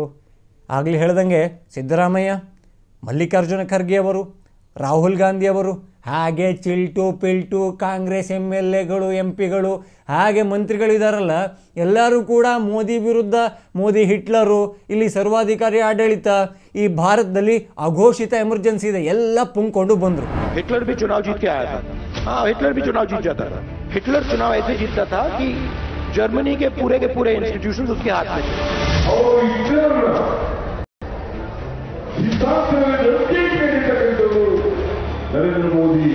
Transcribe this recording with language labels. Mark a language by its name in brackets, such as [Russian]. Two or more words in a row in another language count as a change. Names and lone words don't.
[Kannada] ಆಗಲೇ ಹೇಳ್ದಂಗೆ ಸಿದ್ದರಾಮಯ್ಯ, ಮಲ್ಲಿಕಾರ್ಜುನ ಖರ್ಗೆ ಅವರು, ರಾಹುಲ್ ಗಾಂಧಿಯವರು, ಹಾಗೆ ಚಿಲ್ಟು ಪಿಲ್ಟು ಕಾಂಗ್ರೆಸ್ MLAಗಳು MP ಗಳು ಹಾಗೆ ಮಂತ್ರಿಗಳು ಇದ್ದಾರಲ್ಲ, ಎಲ್ಲರೂ ಕೂಡ ಮೋದಿ ವಿರುದ್ಧ, ಮೋದಿ ಹಿಟ್ಲರು, ಇಲ್ಲಿ ಸರ್ವಾಧಿಕಾರಿ ಆಡಳಿತ, ಈ ಭಾರತದಲ್ಲಿ ಅಘೋಷಿತ ಎಮರ್ಜೆನ್ಸಿ ಇದೆ ಎಲ್ಲ ಪುಂಕೊಂಡು ಬಂದರು. [Hindi] हिटलर भी चुनाव जीत के आया था. हाँ, हिटलर भी चुनाव जीत जाता था. हिटलर चुनाव ऐसे जीतता था कि जर्मनी के पूरे इंस्टीट्यूशंस उसके हाथ में थे. नरेंद्र मोदी